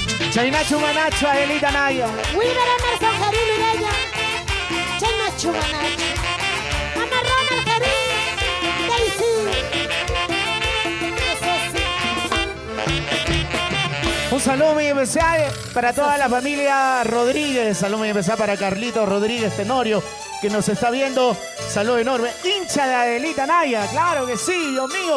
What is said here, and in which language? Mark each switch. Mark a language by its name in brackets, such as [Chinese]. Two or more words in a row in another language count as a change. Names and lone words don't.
[Quechua] Chainachu Manacho, Adelita Naya. Wilber Emerson, Karim Mireya. Chainachu Manacho. Amarrón el Karim. [Spanish] Daisy. Eso sí. Un saludo muy especial para toda la familia Rodríguez. Saludo muy especial para Carlito Rodríguez Tenorio, que nos está viendo. Saludo enorme. Hincha de Adelita Naya. Claro que sí, Dios mío.